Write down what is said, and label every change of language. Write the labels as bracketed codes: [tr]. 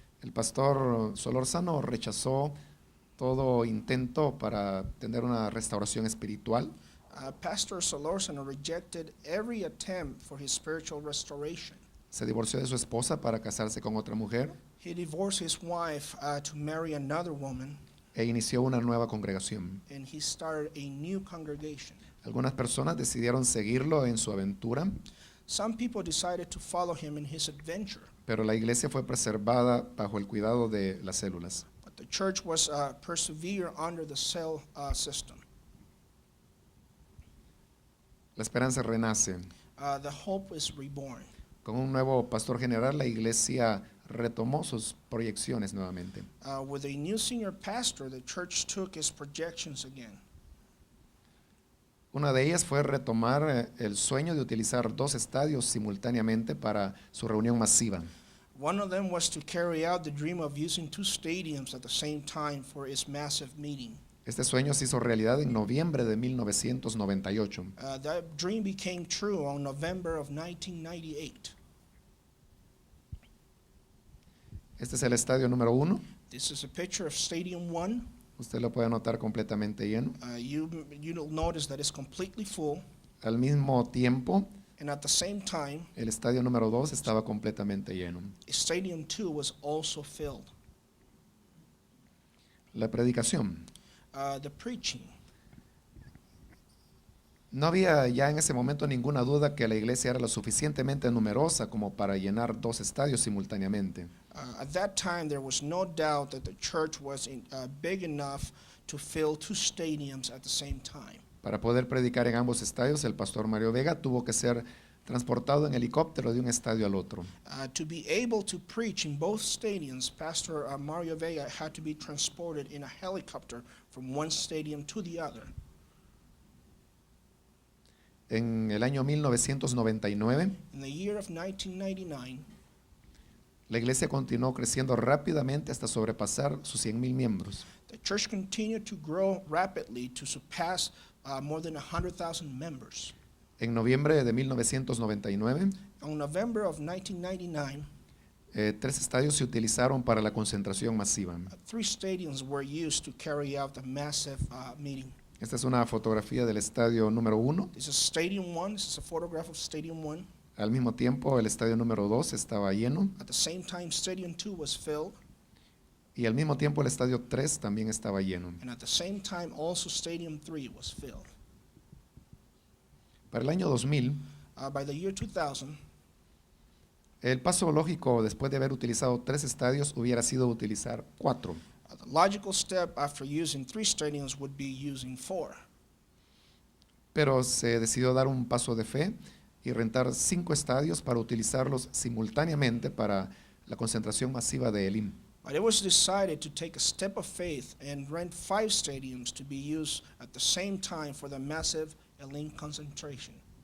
[es] El pastor Solórzano rechazó todo intento para tener una restauración espiritual. [en] Pastor Solórzano rejected every attempt for his spiritual restoration. [es] Se divorció de su esposa para casarse con otra mujer [en] He divorced his wife to marry another woman, [es] e inició una nueva congregación. [en] and he started a new congregation. [es] Algunas personas decidieron seguirlo en su aventura, [en] Some people decided to follow him in his adventure, [es] pero la iglesia fue preservada bajo el cuidado de las células. [en] but the church was persevere under the cell system. [es] La esperanza renace. [en] The hope is reborn. [es] Con un nuevo pastor general, la iglesia retomó sus proyecciones nuevamente. [en] With a new senior pastor, the church took its projections again. [es] Una de ellas fue retomar el sueño de utilizar 2 estadios simultáneamente para su reunión masiva. [en] One of them was to carry out the dream of using 2 stadiums at the same time for its massive meeting. [es] Este sueño se hizo realidad en noviembre de 1998. [en] That dream became true on November of 1998. [es] Este es el estadio número 1. [en] This is a picture of Stadium 1. [es] Usted lo puede notar completamente lleno. [en] You'll notice that it's completely full, [es] Al mismo tiempo, [en] and at the same time, [es] el estadio número 2 estaba completamente lleno. [en] Stadium 2 was also filled. [es] La predicación. [en] The preaching. [es] No había ya en ese momento ninguna duda que la iglesia era lo suficientemente numerosa como para llenar 2 estadios simultáneamente. [en] At that time, there was no doubt that the church was big enough to fill 2 stadiums at the same time. [es] Para poder predicar en ambos estadios, el pastor Mario Vega tuvo que ser transportado en helicóptero de un estadio al otro. [en] To be able to preach in both stadiums, Pastor Mario Vega had to be transported in a helicopter from one stadium to the other. [es] En el año 1999, [en] In the year of 1999, [es] la iglesia continuó creciendo rápidamente hasta sobrepasar sus 100,000 miembros. [en] the church continued to grow rapidly to surpass more than 100,000 members. [es] En noviembre de 1999, [en] On November of 1999, [es] 3 estadios se utilizaron para la concentración masiva. [en] 3 stadiums were used to carry out the massive meeting. [es] Esta es una fotografía del estadio número 1. [en] This is Stadium 1. This is a photograph of Stadium 1. [es] Al mismo tiempo, el estadio número 2 estaba lleno [en] At the same time, Stadium 2 was filled. [es] y al mismo tiempo el estadio 3 también estaba lleno. [en] And at the same time, also Stadium 3 was filled. [es] Para el año 2000, [en] By the year 2000, [es] el paso lógico después de haber utilizado 3 estadios hubiera sido utilizar 4. [en] the logical step after using 3 stadiums would be using 4. [es] Pero se decidió dar un paso de fe y rentar 5 estadios para utilizarlos simultáneamente para la concentración masiva de Elim. [en] But it was decided to take a step of faith and rent 5 stadiums to be used at the same time for the massive Elim concentration.